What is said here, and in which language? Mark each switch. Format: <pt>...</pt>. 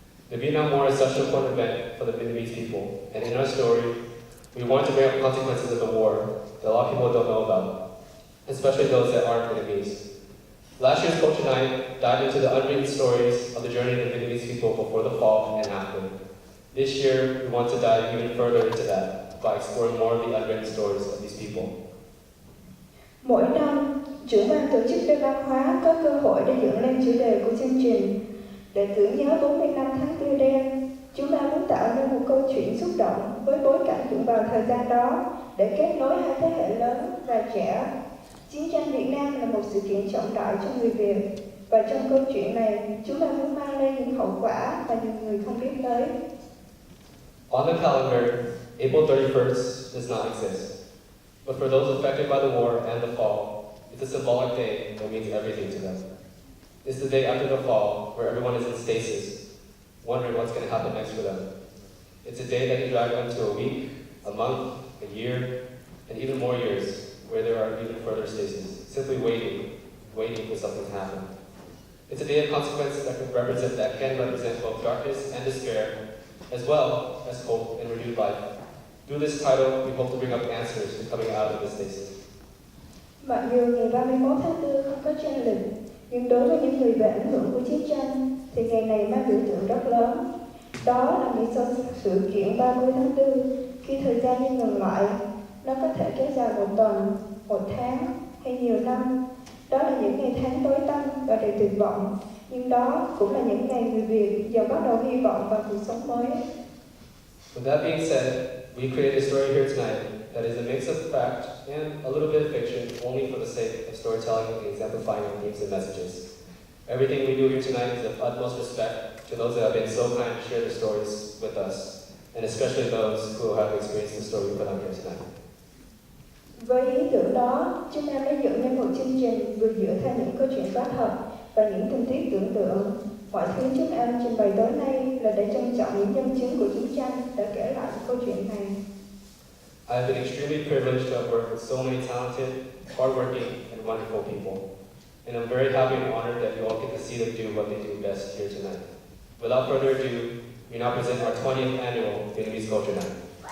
<en>The Vietnam War is such an important event for the Vietnamese people, and in our story, we wanted to bring up consequences of the war that a lot of people don't know about, especially those that aren't Vietnamese. Last year's Culture Night dived into the unwritten stories of the journey of the Vietnamese people before the fall and after. This year, we want to dive even further into that by exploring more of the unwritten stories of these people.</en> <vi>Mỗi năm, trưởng ban tổ chức đêm văn hóa có cơ hội để dựng lên chủ đề của chương trình. Để tưởng nhớ 40 năm tháng Tư đen, chúng ta muốn tạo nên một câu chuyện xúc động với bối cảnh dựng vào thời gian đó để kết nối hai thế hệ lớn và trẻ. Chiến tranh Việt Nam là một sự kiện trọng đại cho người Việt, và trong câu chuyện này, chúng ta muốn mang lên những hậu quả mà nhiều người không biết tới.</vi> <en>On the calendar, April 31st does not exist. But for those affected by the war and the fall, it's a symbolic day that means everything to them. It's the day after the fall where everyone is in stasis, wondering what's going to happen next for them. It's a day that can drag them to a week, a month, a year, and even more years where there are even further stasis, simply waiting for something to happen. It's a day of consequence that can represent both darkness and despair, as well as hope and renewed life. Through this title, we hope to bring up answers to coming out of this stasis.</en> <vi>Mặc dù ngày 31 tháng 4 không có tranh lịch, nhưng đối với những người bị ảnh hưởng của chiến tranh, thì ngày này mang biểu tượng rất lớn. Đó là nghĩ sau sự kiện 30 tháng 4, khi thời gian như ngừng lại, nó có thể kéo dài một tuần, một tháng hay nhiều năm. Đó là những ngày tháng tối tăm và đầy tuyệt vọng, nhưng đó cũng là những ngày người Việt giờ bắt đầu hy vọng vào cuộc sống mới.</vi> <en>With that being said, we created a story here tonight that is a mix of fact and a little bit of fiction, only for the sake of storytelling and exemplifying our themes and messages. Everything we do here tonight is of utmost respect to those that have been so kind to share their stories with us, and especially those who have experienced the story we put on here tonight.</en> <vi>Với ý tưởng đó, chúng em đã dựng nên một chương trình vừa dựa theo những câu chuyện có thật và những tình tiết tưởng tượng. Mọi thứ chúng em trình bày tối nay là để trân trọng những nhân chứng của chiến tranh đã kể lại câu chuyện này.</vi> <en>I have been extremely privileged to have worked with so many talented, hardworking, and wonderful people. And I'm very happy and honored that you all get to see them do what they do best here tonight. Without further ado, we now present our 20th annual Vietnamese Culture Night.</en>